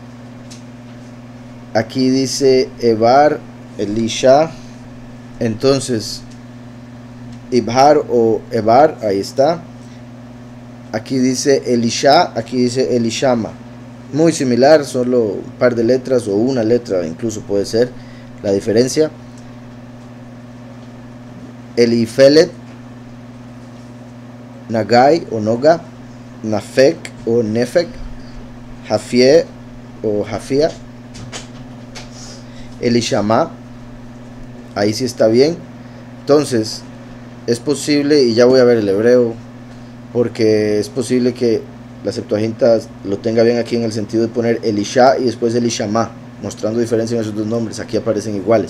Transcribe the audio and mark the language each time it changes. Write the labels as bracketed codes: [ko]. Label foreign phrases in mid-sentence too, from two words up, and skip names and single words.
[es] Aquí dice Ebar, Elisha. Entonces Ibhar o Ebar, ahí está. Aquí dice Elisha, aquí dice Elishama. Muy similar, solo un par de letras o una letra incluso puede ser la diferencia. Elifelet, Nagai o Noga, Nafek o Nefek, Jafie o Jafia, Elishama. Ahí sí está bien. Entonces es posible, y ya voy a ver el hebreo, porque es posible que la Septuaginta lo tenga bien aquí en el sentido de poner Elisha y después Elishama, mostrando diferencia en esos dos nombres. Aquí aparecen iguales.